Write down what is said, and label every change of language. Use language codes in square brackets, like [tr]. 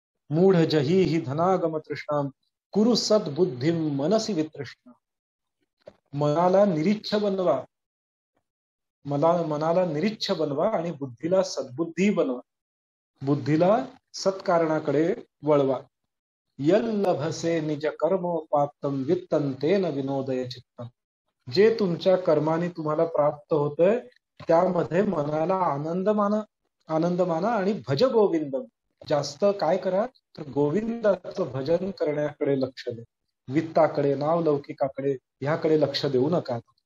[sa] मूढ जही ही धनागम तृष्णा कुरु सद्बुद्धी मनसी वितृष्णा. [mr] मनाला निरीच्छ बनवा, मनाला निरीच्छ बनवा आणि बुद्धीला सद्बुद्धी बनवा, बुद्धीला सत्कारणाकडे वळवा. [sa] यल्लभसे निज कर्मोपात्तम वित्तंतेन विनोदय चित्तम. [mr] जे तुमच्या कर्माने तुम्हाला प्राप्त होतंय त्यामध्ये मनाला आनंद माना आणि [sa] भज गोविंदम. [mr] जास्त काय करा, तर गोविंदाचं भजन करण्याकडे लक्ष द्या, वित्ताकडे, नावलौकिकाकडे ह्याकडे लक्ष देऊ नका.